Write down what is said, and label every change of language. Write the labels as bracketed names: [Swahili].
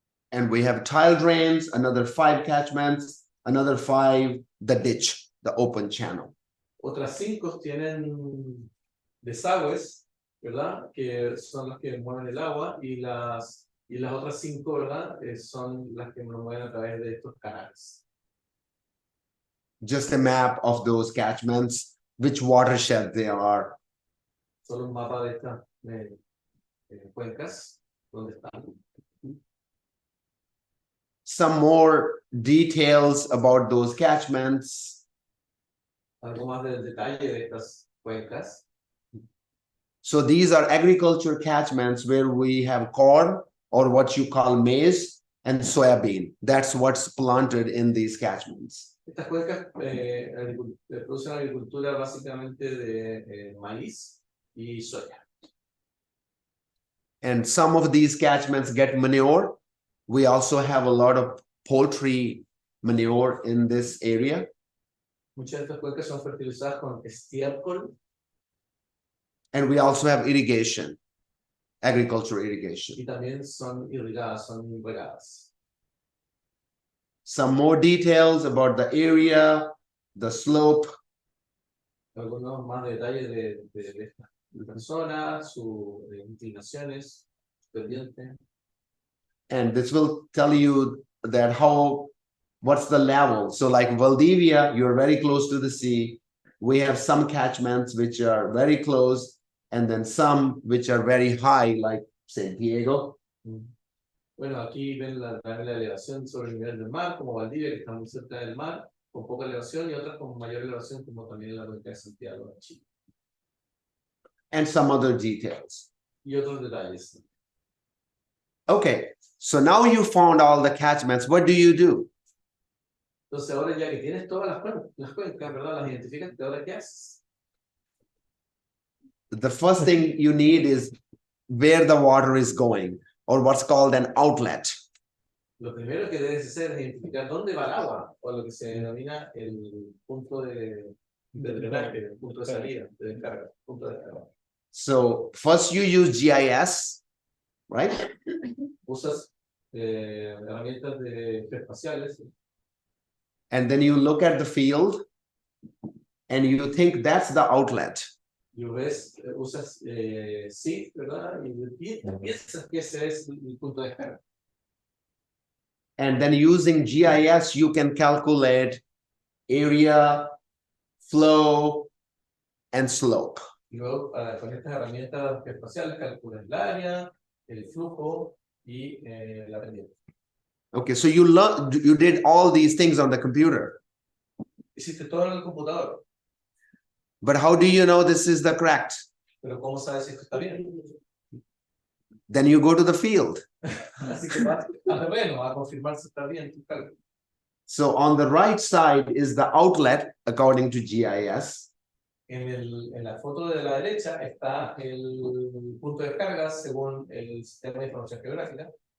[English] And we have tile drains, another 5 catchments, another 5, the ditch, the open channel. [Spanish] Otras 5 tienen desagües, ¿verdad? Que son las que mueven el agua y las otras 5, ¿verdad? Son las que nos mueven a través de estos canales. [English] Just a map of those catchments, which watershed they are. [Spanish] Solo un mapa de estas cuencas, donde están. [English] Some more details about those catchments. [Spanish] Algo más del detalle de estas cuencas. [English] So these are agriculture catchments where we have corn or what you call maize and soybean. That's what's planted in these catchments. [Spanish] Estas cuencas producen agricultura básicamente de maíz y soya. [English] And some of these catchments get manure. We also have a lot of poultry manure in this area. [Spanish] Muchas de estas cuencas son fertilizadas con estiércol. [English] And we also have irrigation, agricultural irrigation. [Spanish] Y también son irrigadas, son regadas. [English] Some more details about the area, the slope. [Spanish] Algunos más detalles de esta zona, sus inclinaciones, su pendiente. [English] And this will tell you that what's the level. So like Valdivia, you're very close to the sea. We have some catchments which are very close, and then some which are very high, like San Diego. [Spanish] Bueno, aquí ven la elevación sobre el nivel del mar, como Valdivia, que está muy cerca del mar, con poca elevación, y otras con mayor elevación, como también la cuenca de Santiago de Chile. [English] And some other details. [Spanish] Y otros detalles. [English] Okay, so now you found all the catchments. What do you do? [Spanish] Entonces ahora ya que tienes todas las cuencas, ¿verdad? Las identificas, ¿ahora qué haces? [English] The first thing you need is where the water is going, or what's called an outlet. [Spanish] Lo primero que debes hacer es identificar dónde va el agua, o lo que se denomina el punto de drenaje, el punto de salida, de descarga, punto de descarga. [English] So first you use GIS, right? [Spanish] Usas herramientas espaciales. [English] And then you look at the field and you think that's the outlet. [Spanish] Y usas sí, ¿verdad? Y piensas que ese es el punto de descarga. [English] And then using GIS, you can calculate area, flow, and slope. [Spanish] Y luego, con estas herramientas espaciales, calculas el área, el flujo y la pendiente. [English] Okay, so you did all these things on the computer. [Spanish] Hiciste todo en el computador. [English] But how do you know this is the correct? [Spanish] Pero ¿cómo sabes si esto está bien? [English] Then you go to the field. [Spanish] Así que vas al terreno a confirmar si está bien tu cálculo. [English] So on the right side is the outlet according to GIS. [Spanish] En la foto de la derecha está el punto de descarga según el sistema de información geográfica.